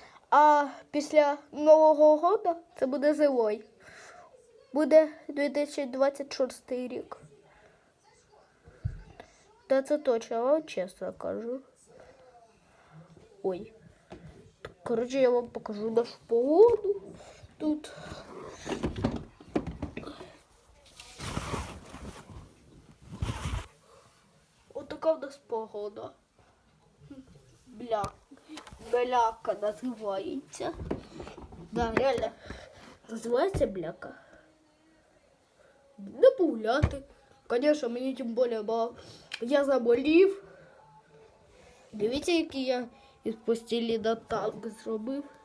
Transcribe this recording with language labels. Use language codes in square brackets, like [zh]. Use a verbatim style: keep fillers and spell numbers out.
[uk] А після [ru] Нового года [uk] це буде [ru] зимой. [uk] Буде дві тисячі двадцять шостий рік. Та це точно, я вам чесно кажу. Ой. Короче, я вам покажу нашу погоду. Тут. [ru] Вот такая у нас погода. Бля. Бляка называется. Да, реально. Называется бляка. Да погуляти. Конечно, мне тем более было. [uk] Я заболів. Дивіться, який я із постілі на танк зробив.